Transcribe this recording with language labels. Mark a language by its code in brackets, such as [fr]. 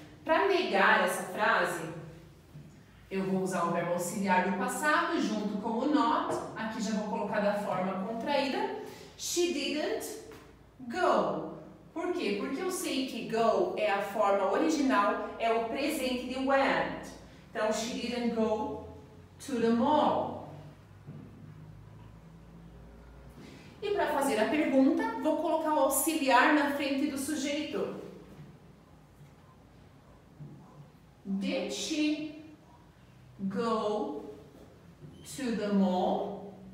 [pt] Para negar essa frase, eu vou usar o verbo auxiliar do passado junto com o not. Aqui já vou colocar da forma contraída. [en] She didn't go. [pt] Por quê? Porque eu sei que go é a forma original, é o presente de went. Então, [en] she didn't go to the mall. [pt] E para fazer a pergunta, vou colocar o auxiliar na frente do sujeito. [en] Did she go to the mall?